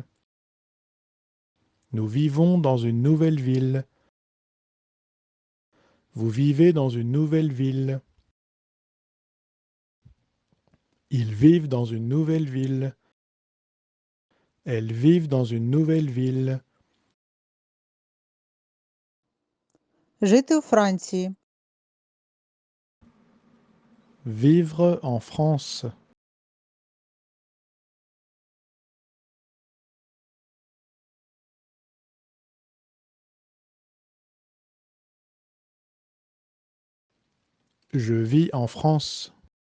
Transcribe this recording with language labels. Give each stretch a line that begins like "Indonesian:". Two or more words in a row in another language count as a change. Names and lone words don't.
French: Nous vivons dans une nouvelle ville. Vous vivez dans une nouvelle ville. Ils vivent dans une nouvelle ville. Elles vivent dans une nouvelle ville.
Ukrainian: Жити у Франції.
French: Vivre en France. Je vis en France.